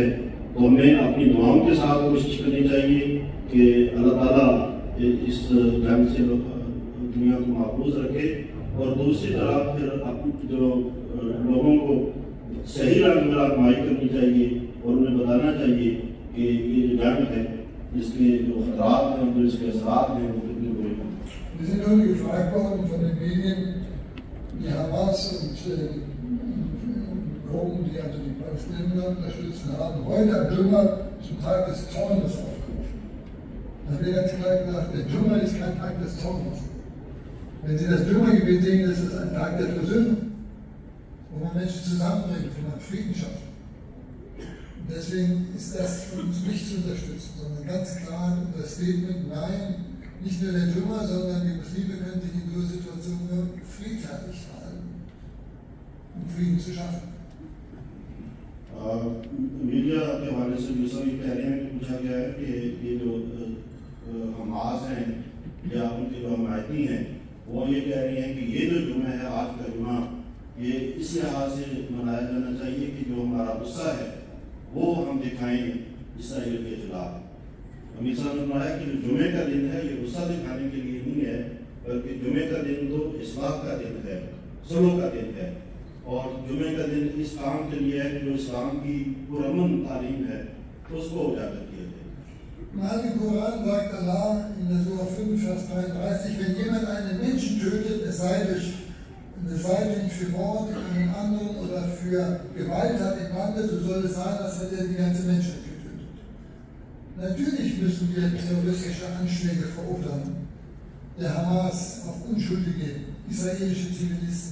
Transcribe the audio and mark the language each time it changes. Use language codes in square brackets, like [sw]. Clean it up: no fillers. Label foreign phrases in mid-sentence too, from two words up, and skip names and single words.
[ur] تو ہمیں اپنی دعاؤں کے ساتھ کوشش کرنی چاہیے کہ اللہ تعالیٰ اس جنگ سے دنیا کو محفوظ رکھے، اور دوسری طرف پھر اپنے جو لوگوں کو صحیح رنگ میں رہنمائی کرنی چاہیے اور انہیں بتانا چاہیے کہ یہ جو جنگ ہے اس کے جو خطرات ہیں، جو اس کے اثرات ہیں وہ کتنے برے ہیں. [de] Wir sind heute gefragt worden von den Medien, die Hamas und Gruppen, die also die Palästinenser unterstützen, haben heute am Dschuma zum Tag des Zornes aufgerufen. Da wird ganz klar gesagt, der Dschuma ist kein Tag des Zornes. Wenn Sie das Dschuma-Gebet sehen, ist es ein Tag der Versöhnung, wo man Menschen zusammenbringt, wo man Frieden schafft. Und deswegen ist das von uns nicht zu unterstützen, sondern ganz klar unser Statement, nein, nicht nur der Dschuma, sondern die Muslime können sich in so Situationen nur friedfertig verhalten, um Frieden zu schaffen. [ur] میڈیا کے حوالے سے بھی سبھی کہہ رہے ہیں کہ پوچھا گیا ہے کہ یہ جو حماس ہیں یا ان کے جو حمایتی ہیں وہ یہ کہہ رہی ہیں کہ یہ جو جمعہ ہے، آج کا جمعہ، یہ اس لحاظ سے منایا جانا چاہیے کہ جو ہمارا غصہ ہے وہ ہم دکھائیں اسرائیل کے خلاف. امیر صاحب نے بتایا کہ جو جمعے کا دن ہے یہ غصہ دکھانے کے لیے نہیں ہے، بلکہ جمعے کا دن تو اصلاح کا دن ہے، صلح کا دن ہے. اور جمعے کا دن اس کام کے لیے ہے جو اسلام کی پرامن تعلیم ہے اس کو اجاگر کیا جائے. [de] Im Koran sagt Allah in der Surah 5, Vers 33, wenn jemand einen Menschen tötet, es sei denn für Mord an den anderen oder für Gewalttat im Lande, so soll es sein, als hätte er die ganze Menschheit getötet. Natürlich müssen wir terroristische Anschläge verurteilen, der Hamas auf unschuldige israelische Zivilisten.